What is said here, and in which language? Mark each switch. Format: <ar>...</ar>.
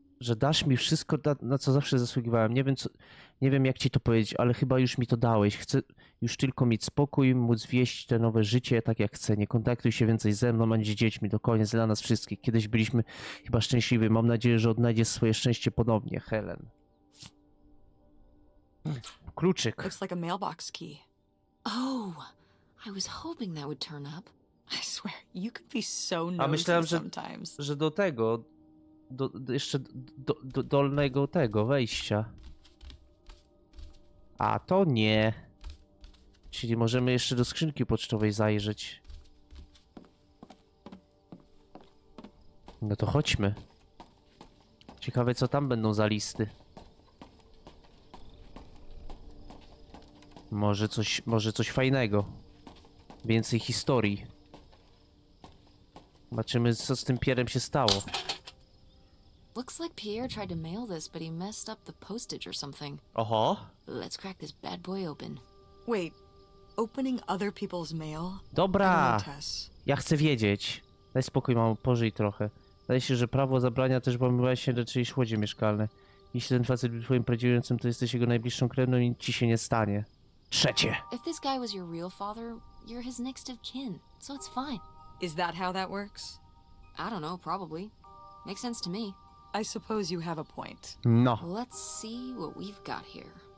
<pl>Że dasz mi wszystko, na co zawsze zasługiwałem. Nie wiem, jak ci to powiedzieć, ale chyba już mi to dałeś. Chcę już tylko mieć spokój, móc wieść te nowe życie tak, jak chcę. Nie kontaktuj się więcej ze mną, ani z dziećmi. To koniec dla nas wszystkich. Kiedyś byliśmy chyba szczęśliwi. Mam nadzieję, że odnajdziesz swoje szczęście ponownie, Helen. Kluczyk.</pl> <en>Looks like a mailbox key. Oh, I was hoping that would turn up. I swear, you could be so</en> <pl>A</pl> <en>nosy</en> <pl>myślałem,</pl> <en>sometimes.</en> <pl>że do tego, jeszcze do dolnego tego wejścia. A to nie. Czyli możemy jeszcze do skrzynki pocztowej zajrzeć. No to chodźmy. Ciekawe, co tam będą za listy. Może coś fajnego. Więcej historii. Zobaczymy, co z tym Pierrem się stało.</pl> <en>Looks like Pierre tried to mail this, but he messed up the postage or something. Oho. Let's crack this bad boy open. Wait, opening other people's mail? I don't</en> <pl>Dobra.</pl> <en>know, Tess.</en> <pl>Ja chcę wiedzieć. Daj spokój, mamo, pożyj trochę. Zdaje się, że prawo zabrania też włamywać się do czyjejś łodzi mieszkalne. Jeśli ten facet był twoim prawdziwym, to jesteś jego najbliższą krewną i nic ci się nie stanie. Trzecie.</pl> <en>If this guy was your real father, you're his next of kin, so it's fine. Is that how that works? I don't know, probably. Makes sense to me. I suppose you have a point. No. Let's see what we've got here.</en>